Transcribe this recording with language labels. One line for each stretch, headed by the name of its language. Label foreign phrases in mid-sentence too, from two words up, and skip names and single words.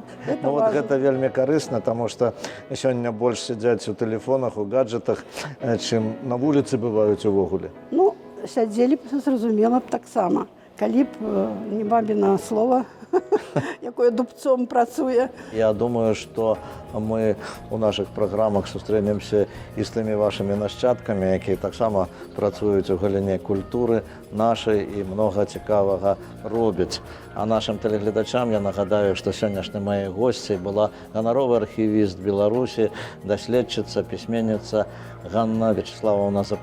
Belarusian: Ну, вот гэта вельмі карысна, таму што сёння больш сядзяць у тэлефонах, у гаджетах, чым на вуліцы бываюць увогуле. Ну, сядзелі б, зразумела б таксама. Калі б не бабіна слова, якое дубцом працуе.
Russian: Я думаю, что мы у наших програмах
Belarusian: сустрэнемся і з тымі вашымі нашчадкамі, якія таксама працуюць у галіне культуры нашай і многа цікавага робяць. А нашим тэлегледачам я нагадаю, што сённяшняй маёй госцяй была ганаровы архівіст Беларусі, даследчыца, пісьменніца Ганна Вячеславовна Запартыка.